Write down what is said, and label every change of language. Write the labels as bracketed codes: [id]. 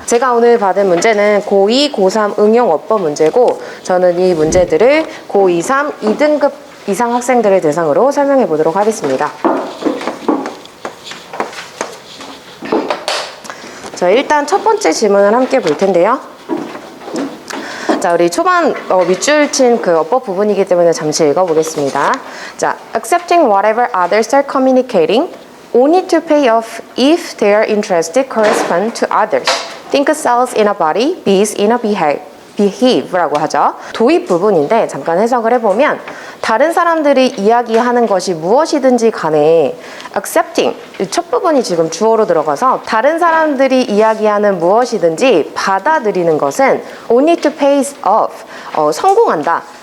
[ko] 제가 오늘 받은 문제는 고2, 고3 응용 어법 문제고, 저는 이 문제들을 고2, 3, 2등급 이상 학생들을 대상으로 설명해 보도록 하겠습니다. 자, 일단 첫 번째 질문을 함께 볼 텐데요. 자, 우리 초반 밑줄 친 그 어법 부분이기 때문에 잠시 읽어보겠습니다. [en] 자, accepting whatever others are communicating, only to pay off if their interests correspond to others. Think cells in a body, bees in a beehive [ko] 라고 하죠. 도입 부분인데 잠깐 해석을 해보면, 다른 사람들이 이야기하는 것이 무엇이든지 간에 accepting, 첫 부분이 지금 주어로 들어가서 다른 사람들이 이야기하는 무엇이든지 받아들이는 것은 [en] only to pay off, [ko] 성공한다.